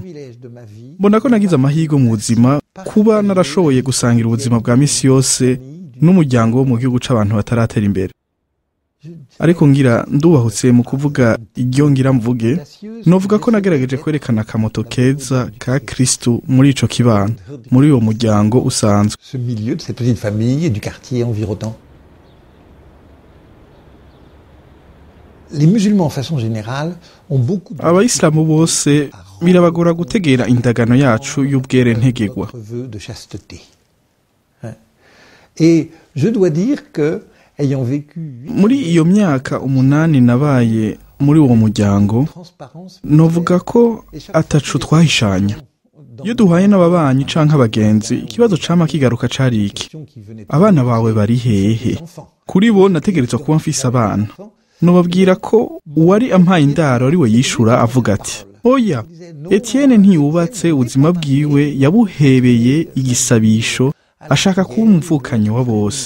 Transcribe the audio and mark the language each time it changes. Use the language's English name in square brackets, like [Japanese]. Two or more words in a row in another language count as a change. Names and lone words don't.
[Rundi] Mbona ko nagize amahirwe mu buzima kuba narashoboye gusangira ubuzima bwa misi yose n'umuryango wo mu gihugu c'abantu bataratera imbere. Ariko ngira ndubahutse mu kuvuga iryo ngira mvuge, novuga ko nagerageje kwerekana akamoto keza ka Kristo muri ico kibano, muri uwo muryango usanzwe. [French] Ce milieu de cette petite famille et du quartier environnant. Les musulmans en façon générale ont beaucoup de [Rundi] Abayisilamu bose birabagora gutegera indagano yacu y'ubwere ntegegwa. [French] de chasteté. Et je dois dire que ayant vécu [Rundi] Muri iyo myaka 8 nabaye muri uwo muryango, transparence, novuga ko atacu twahishanya. Iyo duhaye n'ababanyi canke abagenzi, ikibazo cama kigaruka cari iki: abana bawe bari hehe? Kuri bo nategerezwa kuba mfise abana. nobabwira ko uwari ampaye indaro ari we yishura avuga ati oya, Etienne ntiyubatse ubuzima bwiwe, yabuhebeye igisabisho, ashaka kuba umuvukanyi wa bose.